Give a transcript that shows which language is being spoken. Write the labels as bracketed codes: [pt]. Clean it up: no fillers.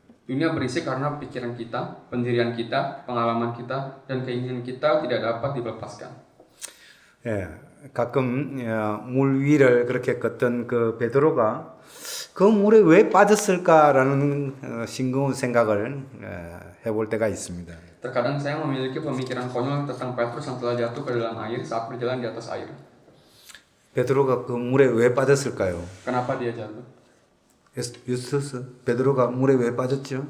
[id] Dunia berisik karena pikiran kita, pendirian kita, pengalaman kita, dan keinginan kita tidak dapat dilepaskan. [ko] 예, 가끔 물 위를 그렇게 걷던 그 베드로가 그 물에 왜 빠졌을까라는 싱거운 생각을 해볼 때가 있습니다. [id] Terkadang saya memiliki pemikiran konyol tentang Petrus yang telah jatuh ke dalam air saat berjalan di atas air. [ko] 베드로가 그 물에 왜 빠졌을까요? [id] Kenapa dia jatuh? [ko] 유스스 베드로가 물에 왜 빠졌죠?